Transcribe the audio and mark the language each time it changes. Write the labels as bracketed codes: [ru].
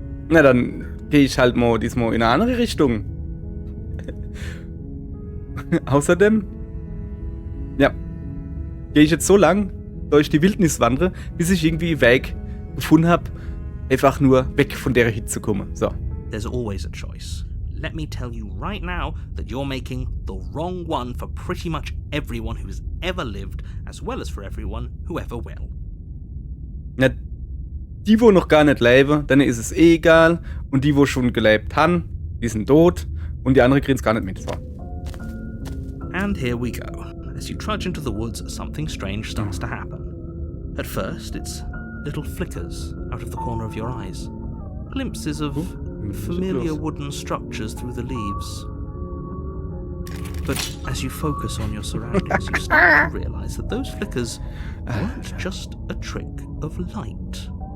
[de] Na dann gehe ich halt mal diesmal in eine andere Richtung. Außerdem, ja, gehe ich jetzt so lang durch die Wildnis wandere, bis ich irgendwie einen Weg gefunden habe, einfach nur weg von der Hit zu kommen. So. [en] There's always a choice. Let me tell you right now that you're making the wrong one for pretty much everyone who's ever lived, as well as for everyone who ever will. [de] Ja, die, wo noch gar nicht leben, denen ist es eh egal. Und die, wo schon gelebt haben, die sind tot. Und die anderen kriegen es gar nicht mit. So. [en] And here we go. As you trudge into the woods, something strange starts to happen. At first, it's little flickers out of the corner of your eyes. Glimpses of familiar wooden structures through the leaves. But as you focus on your surroundings, you start to realize that those flickers weren't just a trick of light.